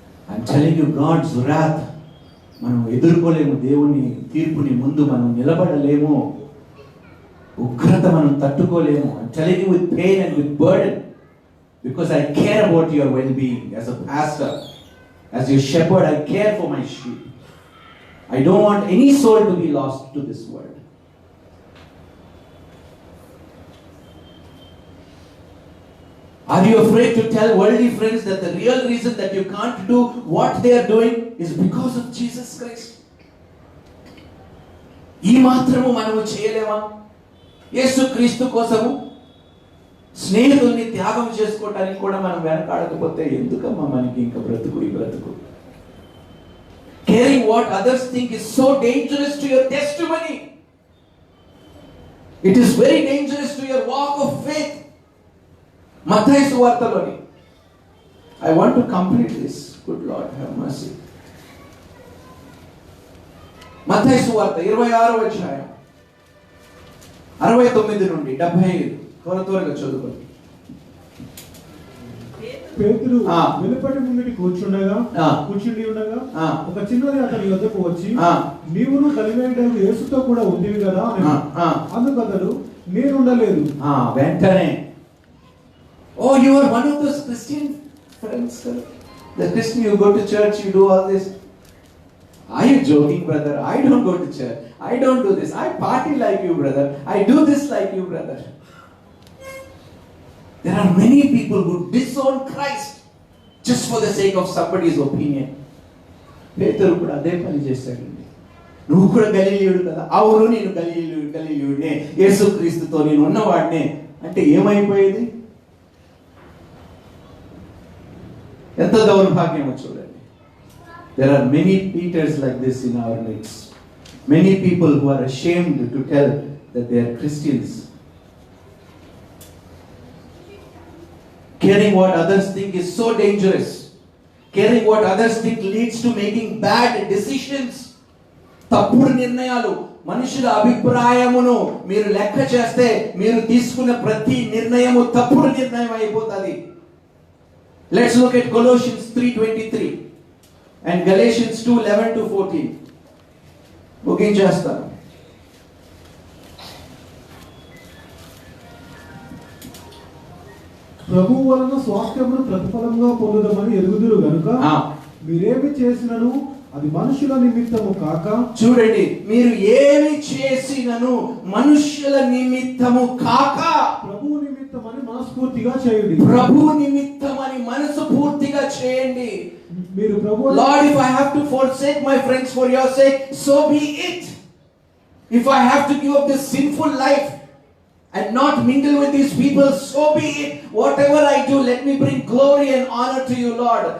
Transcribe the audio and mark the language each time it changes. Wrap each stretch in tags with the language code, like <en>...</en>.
<en>I'm telling you, God's wrath</en> <te>మనం ఎదుర్కోలేము. దేవుని తీర్పుని ముందు మనం నిలబడలేము. ఉగ్రత మనం తట్టుకోలేము.</te> <en>I'm telling you with pain and with burden, because I care about your well being as a pastor, as your shepherd. I care for my sheep. I don't want any soul to be lost to this world. Are you afraid to tell worldly friends that the real reason that you can't do what they are doing is because of Jesus Christ?</en> <te>ఈ మాత్రము మనము చేయలేమా? యేసుక్రీస్తు కోసము స్నేహితుల్ని త్యాగం చేసుకోవటానికి కూడా మనం వెనకాడకపోతే ఎందుకమ్మా మనకి ఇంకా బ్రతుకు, ఈ బ్రతుకు?</te> <en>Caring what others think is so dangerous to your testimony. It is very dangerous to your walk of faith.</en> <te>Mattayi సువార్తలోని,</te> <en>I want to complete this. Good Lord, have mercy.</en> <te>మత్తయి సువార్త 26వ అధ్యాయం 69 నుండి 75 త్వరగా చదువుకోండి. పేతురు వెలుపటి ముంగిటి కూర్చుండి ఉండగా ఒక చిన్నది అతని వద్దకు వచ్చి, నీవును గలిలయుడైన యేసుతో కూడా ఉండివి కదా అని. అందుకు అతడు, నేను ఉండలేదు. వెంటనే,</te> <en>oh, you are one of those Christian friends, sir. The Christian, you go to church, you do all this. Are you joking, brother? I don't go to church. I don't do this. I party like you, brother. I do this like you, brother. There are many people who disown Christ just for the sake of somebody's opinion.</en> <te>పేతురు కూడా అదే పని చేశాడండి. నువ్వు కూడా గలిలయుడు కదా? అవును, నేను గలిలయుడినే, యేసుక్రీస్తుతో నేను ఉన్నవాడినే అంటే ఏమైపోయేది? ఎంత దౌర్భాగ్యమో చూడండి.</te> <en>There are many Peters like this in our midst. Many people who are ashamed to tell that they are Christians. Caring what others think is so dangerous. Caring what others think leads to making bad decisions.</en> <te>తప్పుడు నిర్ణయాలు. మనుషుల అభిప్రాయమును మీరు లెక్క చేస్తే మీరు తీసుకున్న ప్రతి నిర్ణయము తప్పుడు నిర్ణయం అయిపోతుంది.</te> <en>Let's look at Colossians 3:23 and Galatians 2:11-14.</en> <te>ముగించేస్తాను. ప్రభువు వలన స్వాస్థ్యమును ప్రతిఫలంగా పొందుదామని ఎరుగుదురు గనుక మీరేమి చేసినను అది మనుషుల నిమిత్తము కాక. చూడండి, మీరు ఏమి చేసినను మనుషుల నిమిత్తము కాక ప్రభువు నిమిత్తమని మనస్ఫూర్తిగా చేయండి. ప్రభువు నిమిత్తమని మనస్ఫూర్తిగా చేయండి. మీరు ప్రభు,</te> <en>Lord, if I have to forsake my friends for your sake, so be it. If I have to give up this sinful life and not mingle with these people, so be it. Whatever I do, let me bring glory and honor to you, Lord.</en>